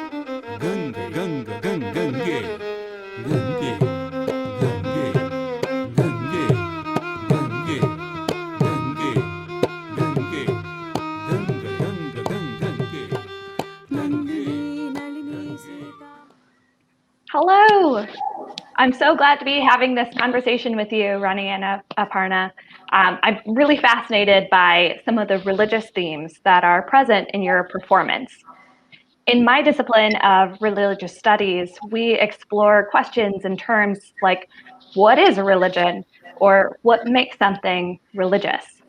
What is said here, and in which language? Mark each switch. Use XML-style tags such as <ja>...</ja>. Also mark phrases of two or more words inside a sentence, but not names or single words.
<en>Ganga, Ganga, Ganga, Gange, Gange, Gange, Gange, Gange, Gange, Gange, Ganga, Ganga, Gange. Hello. I'm so glad to be having this conversation with you, Rani and Aparna. I'm really fascinated by some of the religious themes that are present in your performance. In my discipline of religious studies, we explore questions in terms like, what is a religion, or what makes something religious?</en>